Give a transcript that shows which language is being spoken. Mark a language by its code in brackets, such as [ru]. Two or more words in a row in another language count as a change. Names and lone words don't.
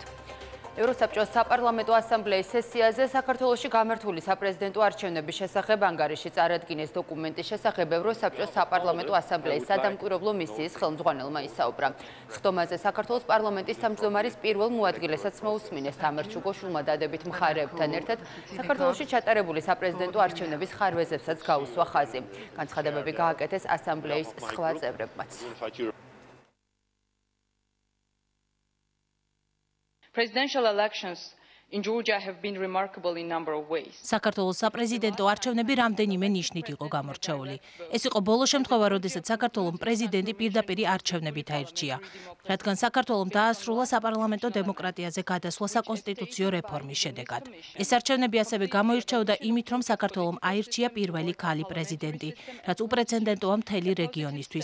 [ka] ევროსაბჭოს საპარლამენტო ასამბლეის სესიაზე საქართველოში გამართული საპრეზიდენტო არჩევნების შესახებ ანგარიში წარადგინეს დოკუმენტის შესახებ ევროსაბჭოს საპარლამენტო ასამბლეის სადამკვირვებლო მისიის ხელმძღვანელმა ისაუბრა. ხდომაზე საქართველოს პარლამენტის თავმჯდომარის პირველ მოადგილესაც მოусმინეს თამარ ჩუგოშვილმა დადებით მხარეებთან ერთად საქართველოში ჩატარებული საპრეზიდენტო არჩევნების ხარვეზებსაც გაუსვა ხაზი. განცხადებები გააკეთეს ასამბლეის სხვა წევრებმაც. [en] Presidential elections in Georgia have been remarkable in number of ways. [ka] საქართველოს საპრეზიდენტო არჩევნები რამდენიმე ნიშნით იყო გამორჩეული. ეს იყო ბოლო შემთხვევა, როდესაც საქართველოს პრეზიდენტი პირდაპირ არჩევნებით აირჩია. რადგან საქართველოს დაასრულა საპარლამენტო დემოკრატიაზე გადასვლა საკონსტიტუციო რეფორმის შედეგად. ეს არჩევნები ასევე გამოირჩეოდა იმით, რომ საქართველოს აირჩია პირველი ქალი პრეზიდენტი, რაც უპრეცედენტოა მთელი რეგიონისთვის.